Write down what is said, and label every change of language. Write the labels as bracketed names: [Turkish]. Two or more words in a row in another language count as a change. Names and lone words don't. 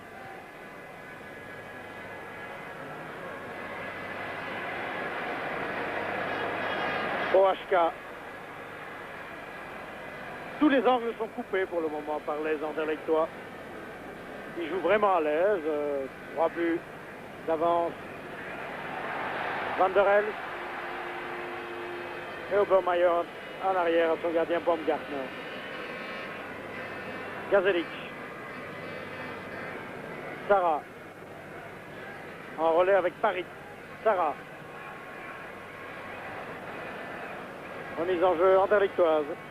[French] OHK. Tous les angles sont coupés pour le moment par les Anderlechtois. Ils jouent vraiment à l'aise. 3 buts d'avance. Van der Elst et Obermeier en arrière à son gardien Baumgartner. Gazelic. Sarah. En relais avec Paris. Sarah. Remise en jeu anderlechtoise.